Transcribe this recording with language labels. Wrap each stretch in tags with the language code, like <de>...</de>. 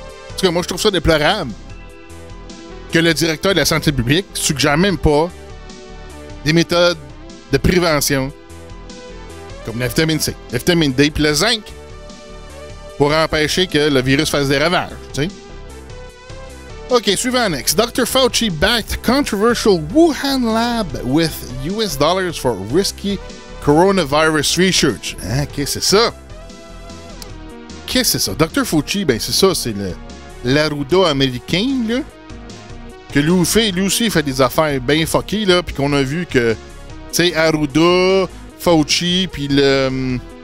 <fr>En tout cas, moi, je trouve ça déplorable que le directeur de la santé publique suggère même pas des méthodes de prévention comme la vitamine C, la vitamine D puis le zinc pour empêcher que le virus fasse des ravages, tu sais. OK, suivant next. Dr.</fr> <en>Fauci backed controversial Wuhan lab with US dollars for risky coronavirus research.</en> <fr>Hein, qu'est-ce que c'est ça? Qu'est-ce que c'est ça? Dr. Fauci, ben c'est ça, c'est l'Arruda américain, là, que lui aussi fait des affaires bien fuckées, là, puis qu'on a vu que, tu sais, Arruda, Fauci, puis le...</fr>